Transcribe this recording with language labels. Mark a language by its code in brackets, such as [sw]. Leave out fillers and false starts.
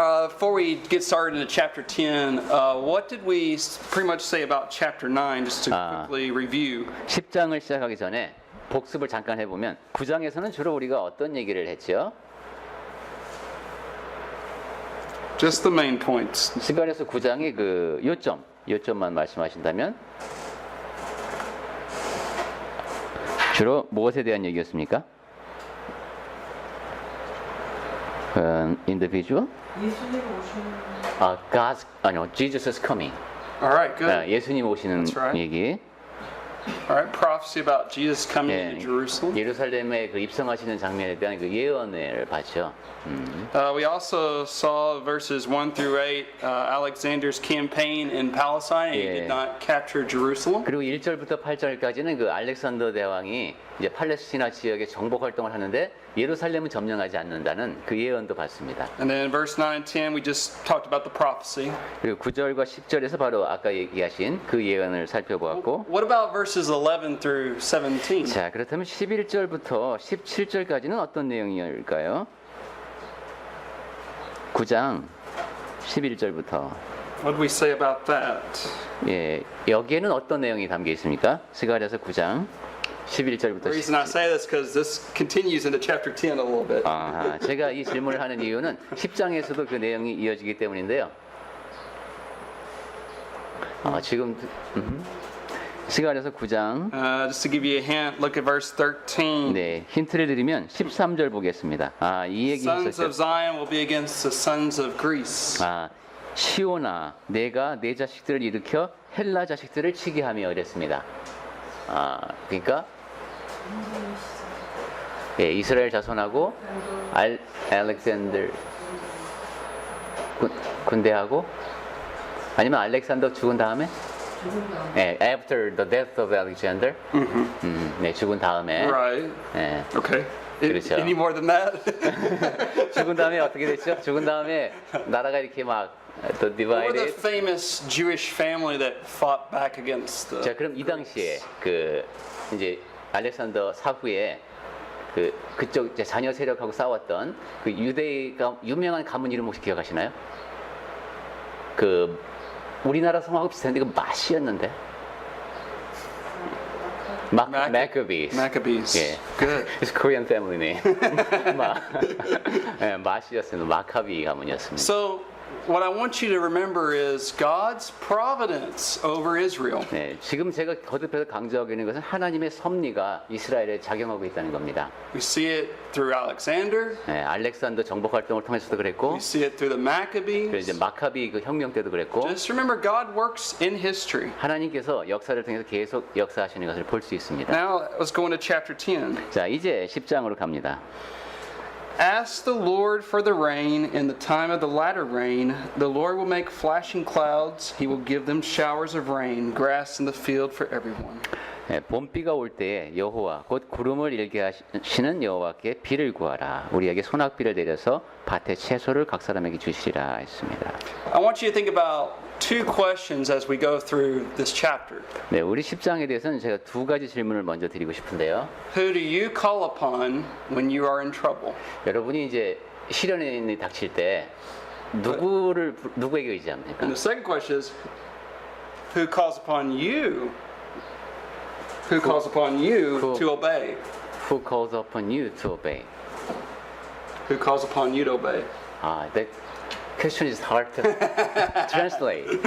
[en] Before we get started into chapter 10, what did we pretty much say about chapter 9, just to quickly review? [ko] 10장을 시작하기 전에 복습을 잠깐 해보면 9장에서는 주로 우리가 어떤 얘기를 했죠? [en] Just the main points. [ko] 스가랴서 9장의 그 요점만 말씀하신다면 주로 무엇에 대한 얘기였습니까? [en] individual? [ko] 예수님 오시는 [en] Jesus is coming. All right, good. [ko] 예수님 오시는 [en] That's right. [ko] 얘기. [en] All right, prophecy about Jesus coming to Jerusalem. [ko] 예루살렘에 그 입성하시는 장면에 대한 그 예언을 봤죠. [en] We also saw verses 1 through 8, Alexander's campaign in Palestine. He did not capture Jerusalem. [ko] 그리고 1절부터 8절까지는 그 알렉산더 대왕이 이제 팔레스티나 지역에 정복 활동을 하는데 예루살렘은 점령하지 않는다는 그 예언도 봤습니다. [en] And then verse 9 and 10, we just talked about the prophecy. [ko] 그리고 9절과 10절에서 바로 아까 얘기하신 그 예언을 살펴보았고, [en] What about verses 11 through 17? [ko] 자, 그렇다면 11절부터 17절까지는 어떤 내용일까요? 9장 11절부터. [en] What do we say about that? [ko] 예, 여기에는 어떤 내용이 담겨 있습니까? 스가랴서 9장 11절부터 [en] The reason I say this because this continues into chapter 10 a little bit. [ko] 제가 이 질문을 하는 이유는 10장에서도 그 내용이 이어지기 때문인데요. 지금 스가랴서 9장 [en] Just to give you a hint, look at verse 13. [ko] 네, 힌트를 드리면 13절 보겠습니다. 이 얘기 [en] Sons of [ko] 있었죠. [en] Zion will be against the sons of Greece. [ko] 시온아, 내가 내 자식들을 일으켜 헬라 자식들을 치게 하며 이랬습니다. 그러니까 이스라엘 자손하고 알렉산더 군대하고 아니면 알렉산더 죽은 다음에 [en] after the death of Alexander [ko] 네, 죽은 다음에 [en] Right. [ko] 네, [en] Okay. [ko] 그렇죠. [en] Any more than that? [ko] 죽은 다음에 어떻게 됐죠? 죽은 다음에 나라가 이렇게 막 또 [en] What were the divided. famous Jewish family that fought back against the? [ko] 자, 그럼 이 당시에 그 이제 알렉산더 사후에 그쪽 이제 자녀 세력하고 싸웠던 그 유대가 유명한 가문 이름 혹시 기억하시나요? 그 우리나라 성하고 비슷한데 그 마시였는데. [en] Maccabees. Maccabees. [ko] 예. [en] Good. It's Korean family name. [ko] 마시였습니다. 마카비 가문이었습니다. [en] So, what I want you to remember is God's providence over Israel. [ko] 네, 지금 제가 거듭해서 강조하고 있는 것은 하나님의 섭리가 이스라엘에 작용하고 있다는 겁니다. [en] We see it through Alexander. [ko] 네, 알렉산더 정복 활동을 통해서도 그랬고, [en] We see it through the [ko] 그리고 이제 [en] Maccabees. [ko] 마카비 그 혁명 때도 그랬고, [en] Just remember, God works in history. [ko] 하나님께서 역사를 통해서 계속 역사하시는 것을 볼 수 있습니다. [en] Now, let's go into chapter 10. [ko] 자, 이제 10장으로 갑니다. [en] Ask the Lord for the rain in the time of the latter rain. The Lord will make flashing clouds. He will give them showers of rain, grass in the field for everyone. [ko] 네, 봄비가 올 때에 여호와 곧 구름을 일게 하시는 여호와께 비를 구하라. 우리에게 소낙비를 내려서 밭에 채소를 각 사람에게 주시리라 했습니다. [en] I want you to think about two questions as we go through this chapter. [ko] 네, 우리 10장에 대해서는 제가 두 가지 질문을 먼저 드리고 싶은데요. [en] Who do you call upon when you are in trouble? [ko] 여러분이 이제 시련이 닥칠 때 누구에게 의지합니까? [en] And the second question is, who calls upon you? Who calls upon you to obey? Who calls upon you to obey? Who calls upon you to obey? That question is hard to translate.